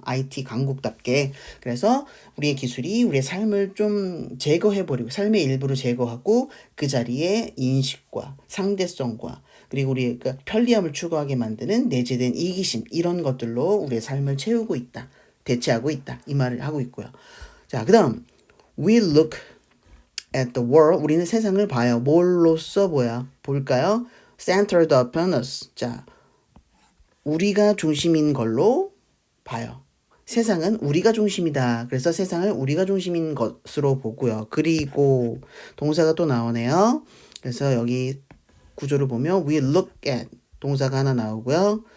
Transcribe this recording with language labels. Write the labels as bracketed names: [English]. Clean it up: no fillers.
[Korean] IT 강국답게. 그래서 우리의 기술이 우리의 삶을 좀 제거해버리고 삶의 일부를 제거하고 그 자리에 인식과 상대성과 그리고 우리의 그 편리함을 추구하게 만드는 내재된 이기심 이런 것들로 우리의 삶을 채우고 있다. 대체하고 있다. 이 말을 하고 있고요. 자, 그 다음 [English] We look at the world. [Korean] 우리는 세상을 봐요. 뭘로써 볼까요? [English] Centered upon us. [Korean] 자, 우리가 중심인 걸로 봐요. 세상은 우리가 중심이다. 그래서 세상을 우리가 중심인 것으로 보고요. 그리고 동사가 또 나오네요. 그래서 여기 구조를 보면 [English] we look at [Korean] 동사가 하나 나오고요.